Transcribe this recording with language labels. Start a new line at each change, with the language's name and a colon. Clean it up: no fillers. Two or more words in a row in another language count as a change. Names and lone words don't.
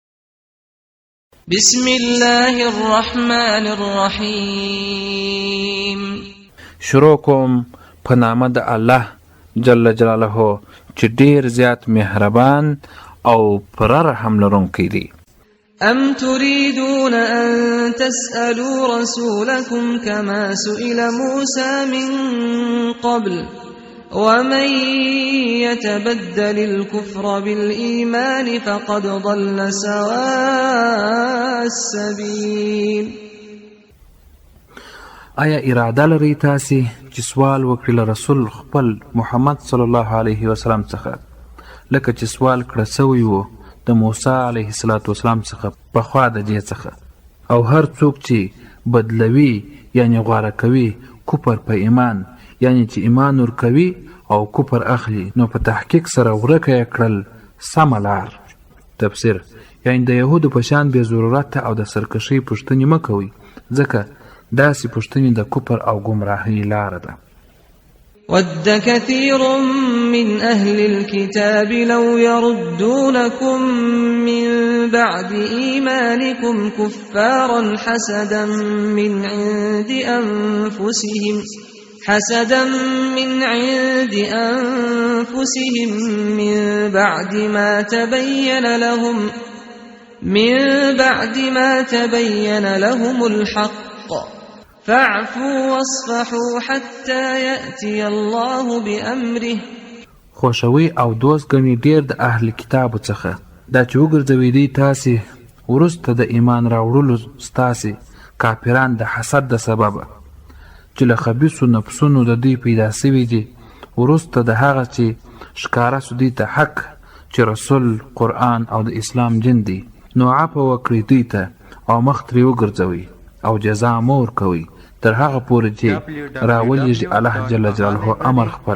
Arabic: بسم الله الرحمن الرحیم.
Pashto: شروع کوم په نامه د الله
Arabic: جل جلاله
Pashto: چې ډیر زیات مهربان او پر رحم لرونکی دی.
Arabic: ام تريدون ان تسألوا رسولكم كما سئل موسى من قبل ومن يتبدل الكفر بالإيمان فقد ضل سواء السبيل.
Pashto: آیا اراده لري تاسې چې سوال وکړي له رسول خپل محمد
Arabic: صلی الله علیه وسلم
Pashto: څخه لکه چې سوال کړه سوی و د موسی
Arabic: علیه السلام
Pashto: څخه پخوا د دې څخه، او هر څوک چې بدلوي یعنی غوره کوي کفر په ایمان، یعنی چې ایمان ورکوي او کفر اخلي، نو په تحقیق سره ورکه یې کړل سمه لار. تفسیر یعنی د یهودو په شان بې ضرورته او د سرکشۍ پوښتنې مه کوئ، ځکه داسې پوښتنې د کفر او ګمراهۍ لاره ده.
Arabic: ود كثير من أهل الكتاب لو يردونكم من بعد إيمانكم كفارا حسدا من عند أنفسهم من بعد ما تبين لهم الحق فاعفوا واصفحوا حتى يأتي الله بأمره.
Pashto: خوشوي او دوست ګڼي ډیر د اهل کتابو څخه دا چې وګرځوي دوی تاسې وروسته د ایمان راوړلو ستاسې کافران د حسد د سببه چې له خبیثو نفسونو د دوی پیدا سوي دي، وروسته د هغه چې ښکاره سو دوی ته حق چې رسول قرآن او د اسلام دین دی، نو عفو وکړئ دوی ته او مخ ترې وګرځوئ او جزا مه ورکوئ تر هغه پورې چې راولېږي الله
Arabic: جل جلاله
Pashto: امر خپل.